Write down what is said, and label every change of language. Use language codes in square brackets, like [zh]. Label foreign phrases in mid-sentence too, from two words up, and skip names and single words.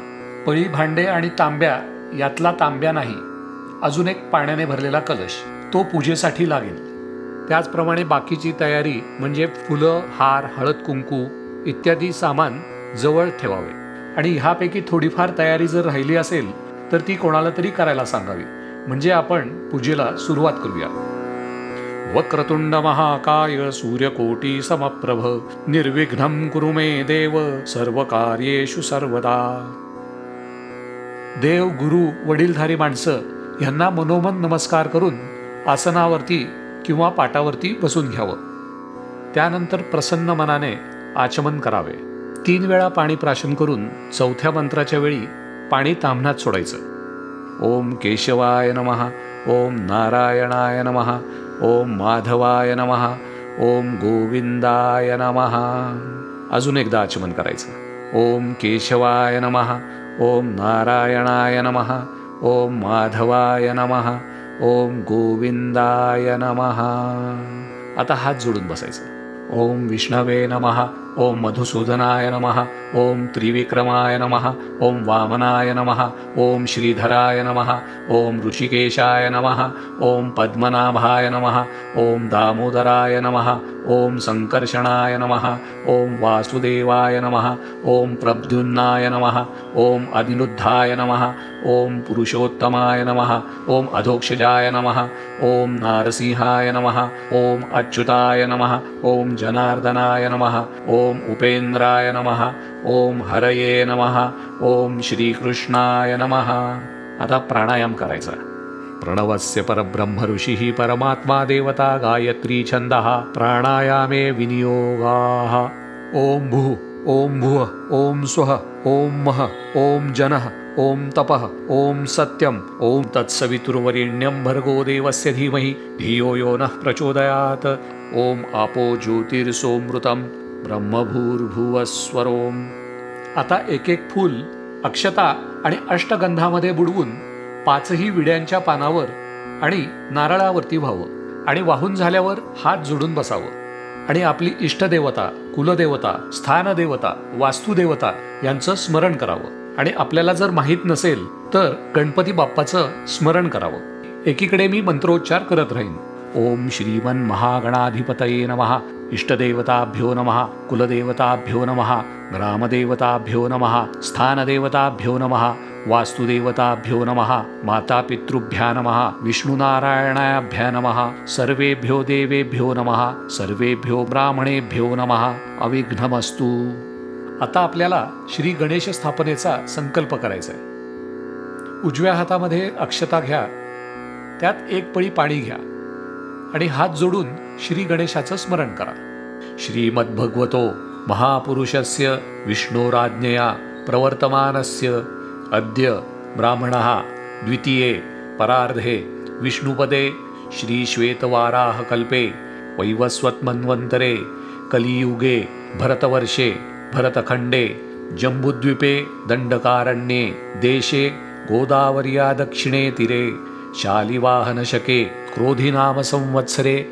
[mr] पळी, भांडे आणि तांब्या यातला तांब्या नाही, अजून एक पाण्याने भरलेला कलश, तो पूजेसाठी लागेल. त्याचप्रमाणे बाकीची तयारी म्हणजे फुलं, हार, हळद, कुंकू इत्यादी सामान जवळ ठेवावे. आणि ह्यापैकी थोडीफार तयारी जर राहिली असेल तर ती कोणाला तरी करायला सांगावी, म्हणजे आपण पूजेला सुरुवात करूया. [sa] वक्रतुंड महाकाय सूर्यकोटी समप्रभ निर्विघ्नं कुरु मे देव सर्व कार्येषु सर्वदा. [mr] देव, गुरु, वडीलधारी माणसं यांना मनोमन नमस्कार करून आसनावरती किंवा पाटावरती बसून घ्यावं. त्यानंतर प्रसन्न मनाने आचमन करावे. 3 वेळा पाणी प्राशन करून 4थ्या मंत्राच्या वेळी पाणी ताम्हणात सोडायचं. [sa] ओम केशवाय नमः, ओम नारायणाय नमः, ओम माधवाय नमः, ओम गोविंदाय नमः. [mr] अजून एकदा आचमन करायचं. [sa] ओम केशवाय नमः, ओम नारायणाय नमः, ओम माधवाय नमः, ओम गोविंदाय नमः. [mr] आता हात जोडून बसायचं. [sa] ओम विष्णवे नमः, ओम मधुसूदनाय नमः, ओम त्रिविक्रमाय नमः, ओम वामनाय नमः, ओम श्रीधराय नमः, ओम ऋषिकेशाय नमः, ओम पद्मनाभाय नमः, ओम दामोदराय नमः, ओम संकर्षणाय नमः, ओम वासुदेवाय नमः, ओम प्रद्युम्नाय नमः, ओम अनिरुद्धाय नमः, ओम पुरुषोत्तमाय नमः, ओम अधोक्षजाय नमः, ओम नारसिंहाय नमः, ओम अच्युताय नमः, ओम जनार्दनाय नमः, ओम उपेंद्राय नमः, ओम हरये नमः, ओम श्रीकृष्णाय नमः. [mr] आता प्राणायाम करायचा. [sa] प्रणवस्य परब्रह्म ऋषिः परमात्मा देवता गायत्री छंदः प्राणायामे विनियोगाः. ओम भूः, ओम भुवः, ओम स्वः, ओम महः, ओम जनः, ओम तपः, ओम सत्यम, ओम तत्सवितुर्वरेण्यं भर्गो देवस्य धीमहि धियो यो नः प्रचोदयात्. ओम आपो ज्योतिर्सोमृतं ब्रह्मभूर्भुवस्वरोम. [mr] आता एक एक फूल अक्षता आणि अष्टगंधामध्ये बुडवून 5ही विड्यांच्या पानावर आणि नारळावरती व्हावं आणि वाहून झाल्यावर हात जोडून बसावं आणि आपली इष्टदेवता, कुलदेवता, स्थानदेवता, वास्तुदेवता यांचं स्मरण करावं. आणि आपल्याला जर माहीत नसेल तर गणपती बाप्पाचं स्मरण करावं. एकीकडे मी मंत्रोच्चार करत राहीन. [sa] ओम श्रीमन महागणाधिपतये नमः, इष्टदेवताभ्यो नमः, कुलदेवताभ्यो नमः, ग्रामदेवताभ्यो नमः, स्थानदेवताभ्यो नमः, वास्तुदेवताभ्यो नमः, मातापितृभ्या नमः, विष्णुनारायणाभ्या नमः, सर्वेभ्यो देवेभ्यो नमः, सर्वेभ्यो ब्राह्मणेभ्यो नमः, अविघ्नमस्तु. [mr] आता आपल्याला श्री गणेश स्थापनेचा संकल्प करायचा आहे. उजव्या हातामध्ये अक्षता घ्या, त्यात एक पळी पाणी घ्या आणि हात जोडून श्री गणेशाचं स्मरण करा. [sa] श्रीमद्भगवतो महापुरुषस्य विष्णोराज्ञया प्रवर्तमानस्य अद्य ब्राह्मणः द्वितीये परार्धे विष्णुपदे श्रीश्वेतवाराहकल्पे वैवस्वतमन्वन्तरे कलियुगे भरतवर्षे भरतखंडे जम्बुद्वीपे दंडकारण्ये देशे गोदावर्या दक्षिणे तीरे शालिवाहनशके क्रोधिनाम संवत्सरे